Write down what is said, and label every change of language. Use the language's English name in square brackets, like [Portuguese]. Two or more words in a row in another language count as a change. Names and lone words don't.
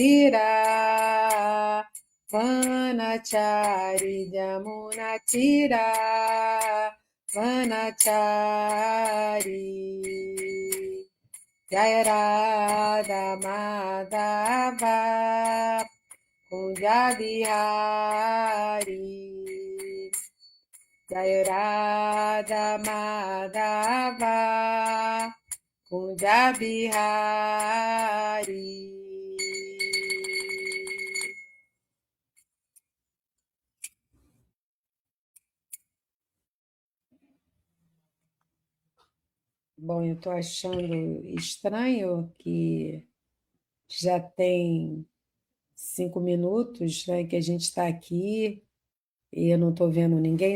[Sanskrit] Tira Vanachari Yamuna Tira Vanachari Jaya Radha Madhava Kunja Bihari Jaya Radha Madhava Kunja Bihari. [Portuguese] Bom, eu estou achando estranho que já tem 5 minutos, né, que a gente está aqui e eu não estou vendo ninguém.